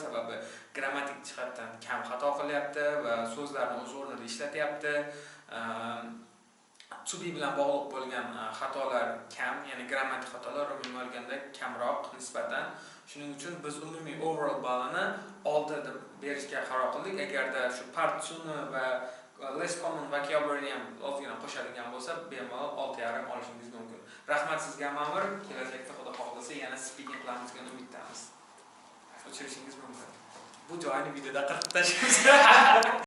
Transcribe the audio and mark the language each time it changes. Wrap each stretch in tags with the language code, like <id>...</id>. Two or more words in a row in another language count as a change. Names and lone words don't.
<uz>Sababi grammatik jihatdan kam xato qilyapti va so'zlarni o'z o'rnida ishlatyapti. Subi bilan bog'liq bo'lgan xatolar kam, ya'ni grammatik xatolar umumiy olganda kamroq nisbatan. Shuning uchun biz umumiy overall ballini 6 deb berishga qaror qildik. Agarda shu part 2 va</uz> <en>less common vocabulary</en> <uz>ham ozgina qo'shadigan bo'lsa, bemalol 6,5 olishingiz mumkin. Rahmat sizga ma'mur, kelajakda xudo xohlasa yana speaking qilamizga umiddamiz. O'chirishingiz mumkin. Bu joyni videoda qirqib tashlaymiz.</uz>